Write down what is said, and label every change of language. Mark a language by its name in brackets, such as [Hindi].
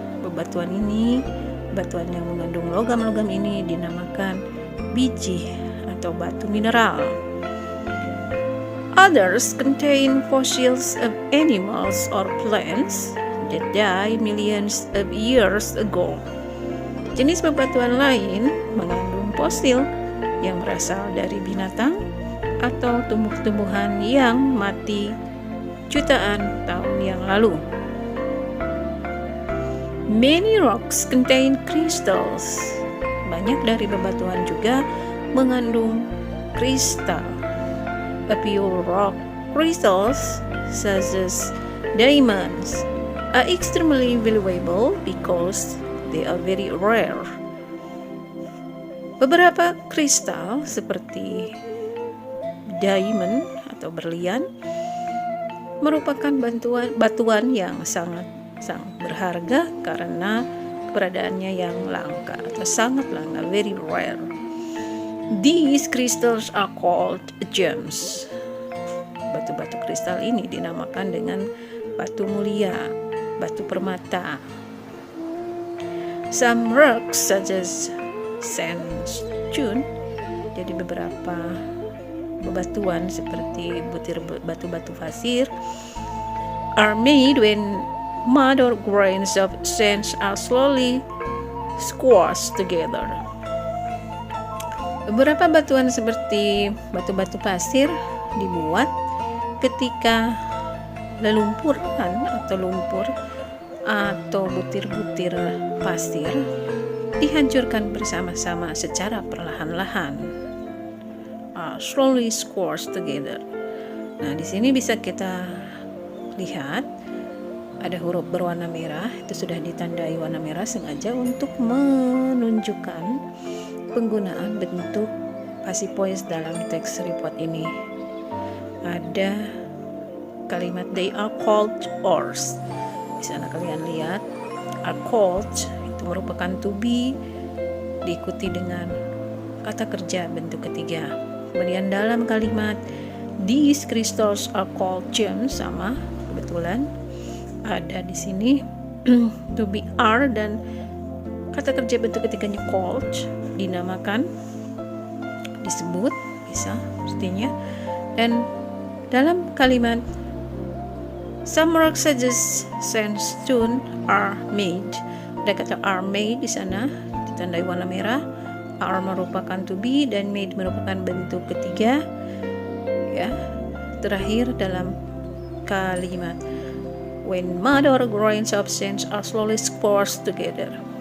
[Indonesian] Batuan yang mengandung logam-logam ini dinamakan biji atau batu mineral. [English] Others contain fossils of animals or plants that died millions of years ago. [Indonesian] Jenis bebatuan lain mengandung fosil yang berasal dari binatang atau tumbuh-tumbuhan yang mati jutaan tahun yang lalu. [English] Many rocks contain crystals. [Indonesian] Banyak dari bebatuan juga mengandung kristal. [English] A pure rock crystals such as diamonds are extremely valuable because they are very rare. [Indonesian] Beberapa kristal seperti diamond atau berlian merupakan batuan yang sangat berharga karena keberadaannya yang langka atau sangat langka, [English] very rare. These crystals are called gems. [Indonesian] Batu-batu kristal ini dinamakan dengan batu mulia, batu permata. [English] Some rocks such as sandstone, [Indonesian] jadi beberapa bebatuan seperti butir batu-batu pasir, [English] are made when mud or grains of sand are slowly squashed together. [Indonesian] Beberapa batuan seperti batu-batu pasir dibuat ketika lelumpuran atau lumpur atau butir-butir pasir dihancurkan bersama-sama secara perlahan-lahan. [English] Slowly squashed together. [Indonesian] Nah, di sini bisa kita lihat ada huruf berwarna merah, itu sudah ditandai warna merah sengaja untuk menunjukkan penggunaan bentuk passive voice dalam text report ini. Ada kalimat [English] they are called ores. [Indonesian] Di sana kalian lihat are called itu merupakan to be diikuti dengan kata kerja bentuk ketiga. Kemudian dalam kalimat [English] these crystals are called gems, [Indonesian] sama kebetulan ada di sini to be are dan kata kerja bentuk ketiganya called, dinamakan, disebut, bisa artinya. Dan dalam kalimat [English] Some rock such sandstone are made. [Indonesian] Ada kata are made di sana, ditandai warna merah. Are merupakan to be dan made merupakan bentuk ketiga. Ya, terakhir dalam kalimat. [English] When mud or grains of sand are slowly squashed together.